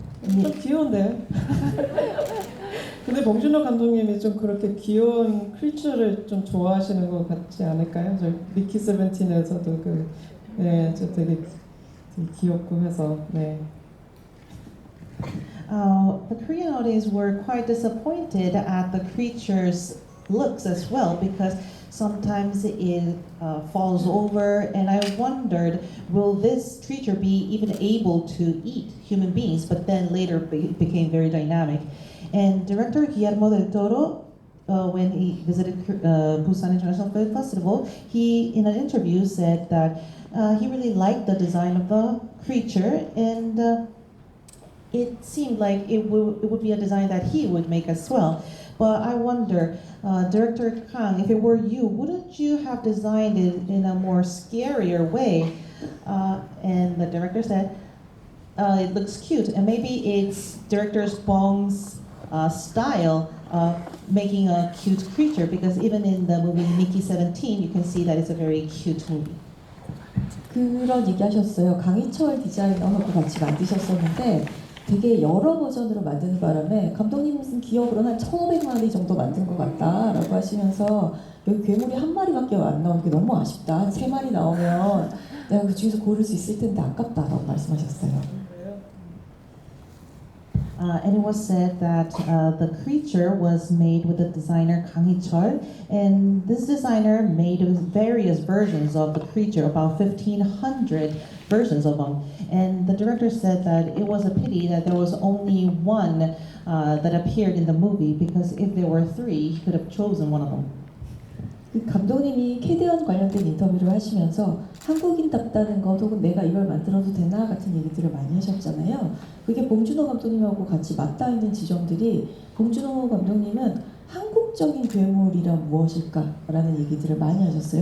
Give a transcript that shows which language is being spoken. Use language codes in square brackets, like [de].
[ko] 좀 귀여운데요. 근데 봉준호 감독님이 좀 그렇게 귀여운 크리처를 좀 좋아하시는 것 같지 않을까요? 저 미키 세븐틴에서도 저 되게 귀엽고 해서 네. [en] The Korean audience were quite disappointed at the creature's looks as well, because sometimes it falls over, and I wondered, will this creature be even able to eat human beings? But then later became very dynamic. And director Guillermo del Toro, when he visited Busan International Film Festival, he, in an interview, said that he really liked the design of the creature, and it seemed like it would be a design that he would make as well. But I wonder, Director Kang, if it were you, wouldn't you have designed it in a more scarier way? And the director said, it looks cute, and maybe it's Director Bong's style of making a cute creature, because even in the movie Mickey 17, you can see that it's a very cute movie. [ko] 그런 얘기 하셨어요. 강희철 디자이너하고 같이 만드셨었는데 되게 여러 버전으로 만드는 바람에 감독님은 기억으로는 한 1,500마리 정도 만든 것 같다라고 하시면서 여기 괴물이 한 마리밖에 안 나오는 게 너무 아쉽다. 한 3마리 나오면 내가 그 중에서 고를 수 있을 텐데 아깝다라고 말씀하셨어요. [en] And it was said that the creature was made with the designer Kang Hee-chul, and this designer made various versions of the creature, about 1,500 versions of them. And the director said that it was a pity that there was only one that appeared in the movie, because if there were 3, he could have chosen one of them. [ko] 그 감독님이 캐대언 관련된 인터뷰를 하시면서 한국인답다는 것 혹은 내가 이걸 만들어도 되나 같은 얘기들을 많이 하셨잖아요. 그게 봉준호 감독님하고 같이 맞닿아 있는 지점들이 봉준호 감독님은 한국적인 괴물이란 무엇일까라는 얘기들을 많이 하셨어요.